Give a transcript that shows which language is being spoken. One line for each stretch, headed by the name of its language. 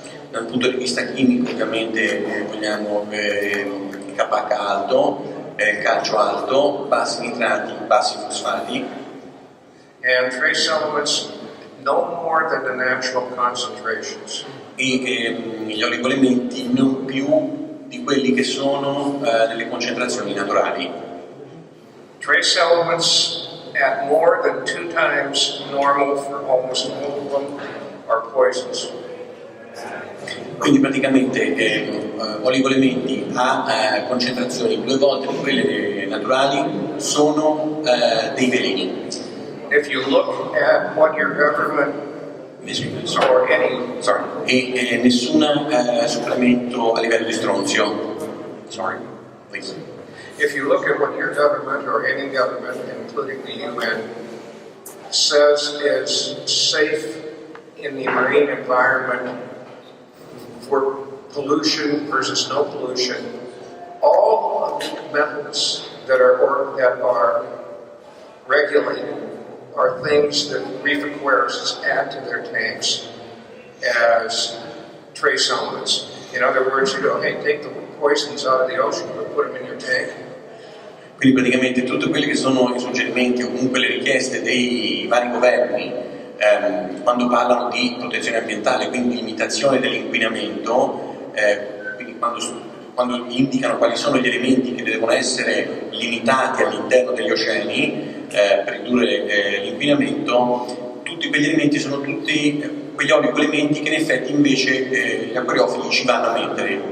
Italian: Dal punto di vista chimico ovviamente vogliamo KH alto, calcio alto, bassi nitrati, bassi fosfati.
English: And trace elements no more than the natural concentrations.
Italian: E gli oligoelementi non più di quelli che sono nelle concentrazioni naturali.
English: Trace elements at more than 2 times normal for almost all of them are poisons.
Italian: Quindi praticamente oligoelementi a concentrazioni 2 volte di quelle naturali sono dei veleni.
English: If you look at what your government or any
Italian: e nessun supplemento a livello di stronzio.
English: Please. If you look at what your government or any government, including the UN, says is safe in the marine environment for pollution versus no pollution, all of the methods that are regulated are things that reef aquarists add to their tanks as trace elements. In other words, you go, hey, take the poisons out of the ocean, but put them in your tank.
Italian: Quindi praticamente tutti quelli che sono i suggerimenti o comunque le richieste dei vari governi quando parlano di protezione ambientale, quindi limitazione dell'inquinamento, quindi quando quando indicano quali sono gli elementi che devono essere limitati all'interno degli oceani per ridurre l'inquinamento, tutti quegli elementi sono tutti quegli elementi che in effetti invece gli acquariofili ci vanno a mettere.